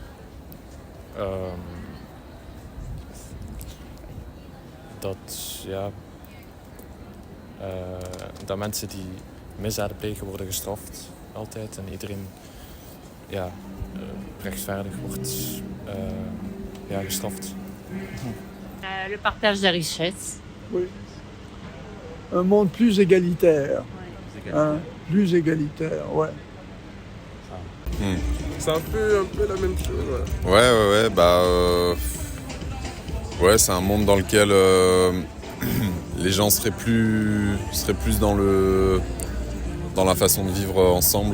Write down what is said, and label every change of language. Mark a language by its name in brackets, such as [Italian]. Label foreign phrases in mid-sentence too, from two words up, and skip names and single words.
[Dutch] Dat mensen die misdaden plegen worden gestraft, altijd. En iedereen rechtvaardig wordt gestraft. [French] Le partage de la richesse. Oui. Un monde plus égalitaire. Hein, plus égalitaire, ouais. C'est un peu la même chose. Ouais. Ouais, c'est un monde dans lequel les gens seraient plus dans la façon de vivre ensemble.